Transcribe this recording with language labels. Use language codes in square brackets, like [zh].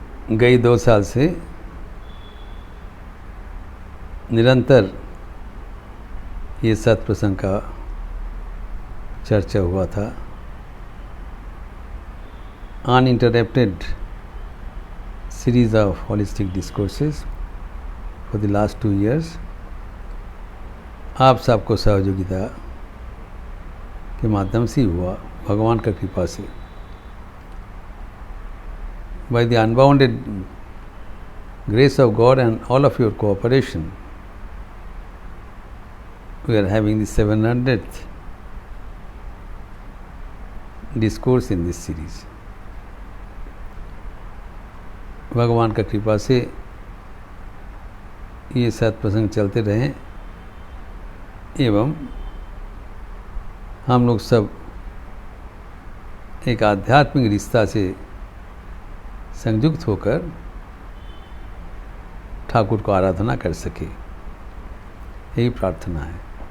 [hi] गई 2 साल से निरंतर ये सत्प्रसंग का चर्चा हुआ था। [en] Uninterrupted series of holistic discourses for the last 2 years. [hi] आप सबको सहयोगिता के माध्यम से हुआ, भगवान का कृपा से। [en] By the unbounded grace of God and all of your cooperation, we are having the 700th discourse in this series. [hi] भगवान का कृपा से ये सत्प्रसंग चलते रहें एवं हम लोग सब एक आध्यात्मिक रिश्ता से संयुक्त होकर ठाकुर को आराधना कर सके, यही प्रार्थना है।